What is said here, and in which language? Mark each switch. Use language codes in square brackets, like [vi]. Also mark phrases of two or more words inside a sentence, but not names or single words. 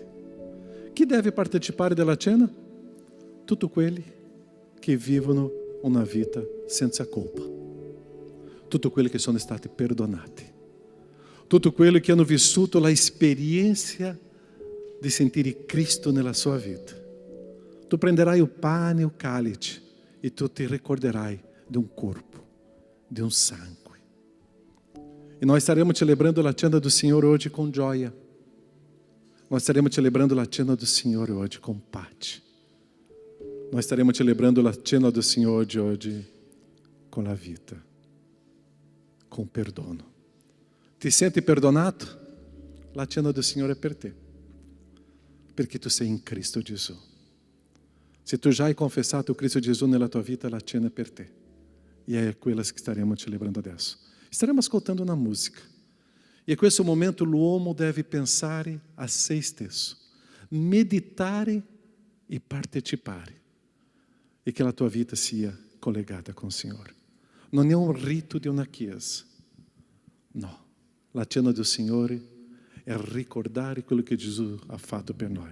[it] Chi deve partecipare della cena? Tutti quelli che vivono una vita senza colpa. Tutti quelli che sono stati perdonati. Tutti quelli che hanno vissuto l'esperienza di sentire Cristo nella sua vita. [pt] tu prenderai o pane e o cálice e tu te recorderai de um corpo, de um sangue. E nós estaremos celebrando a cena do Senhor hoje com gioia. Nós estaremos celebrando a cena do Senhor hoje com pace. Nós estaremos celebrando a cena do Senhor de hoje com a vida, com perdono. [it] Ti senti perdonato? La cena [pt] do Senhor é [it] per te, perché tu sei in Cristo Gesù. Se tu já hai confessato Cristo Gesù nella tua vita, la cena é per te. [pt] E é aquelas que estaremos celebrando adesso. [it] Estaremos ascoltando una música. E a questo momento l'uomo deve pensare a se stesso, meditare e partecipare. E che la tua vita sia collegata con il Signore. Non è un rito di una chiesa. No, la cena del Signore è ricordare quello che Gesù ha fatto per noi.